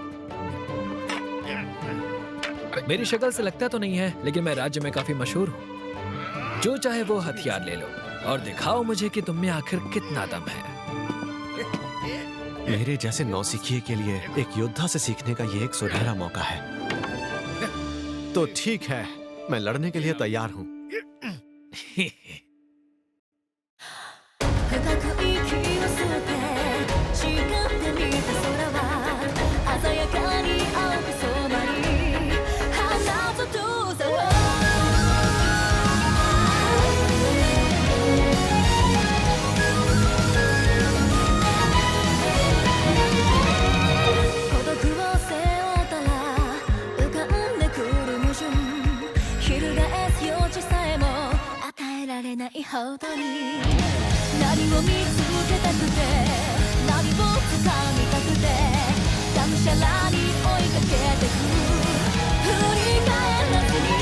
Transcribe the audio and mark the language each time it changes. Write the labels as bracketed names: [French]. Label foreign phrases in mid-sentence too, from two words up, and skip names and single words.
[Hindi] मेरी शक्ल से लगता तो नहीं है, लेकिन मैं राज्य में काफी मशहूर हूँ। जो चाहे वो हथियार ले लो और दिखाओ मुझे कि तुम में आखिर कितना दम है। मेरे जैसे नौसिखिए के लिए एक योद्धा से सीखने का ये एक सुनहरा मौका है। तो ठीक है, मैं लड़ने के लिए तैयार हूँ। [Japanese] 深く息を吸って誓ってみた空は鮮やかに青く染まり花と遠さを孤独を背負ったら浮かんでくる矛盾翻す余地さえも与えられないほどに何を見つけたくて何を掴みたくてがむしゃらに追いかけてく振り返らず